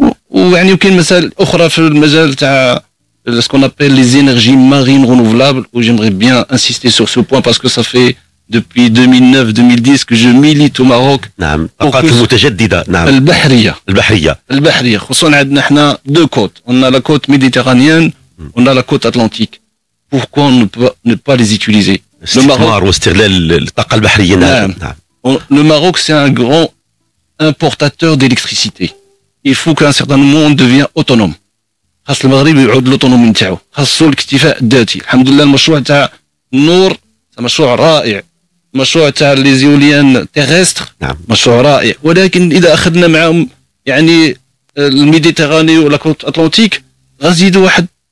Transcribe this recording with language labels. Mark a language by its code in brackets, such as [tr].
[ar] ويعني وكاين مسائل أخرى في المجال تاع [fr] ce qu'on appelle les énergies marines renouvelables, où j'aimerais bien insister sur ce point parce que ça fait depuis 2009-2010 que je milite au Maroc. [ar] نعم الطاقات المتجددة. نعم البحرية خصوصا عندنا احنا [fr] deux côtes. On a la côte méditerranéenne, on a la côte atlantique. Pourquoi ne pas les utiliser? [ar] استثمار واستغلال الطاقة البحرية. نعم. [fr] Le Maroc c'est un grand importateur d'électricité. Il faut qu'à un certain moment on devient autonome. [ar] خاص المغرب يعود لوطونومي نتاعو، خاصو الاكتفاء الذاتي. الحمد لله المشروع تاع النور مشروع رائع، مشروع تاع لي زيوليان تيغستر مشروع رائع، ولكن اذا اخذنا معهم يعني الميديتيراني ولا كوت اتلانتيك غنزيدوا واحد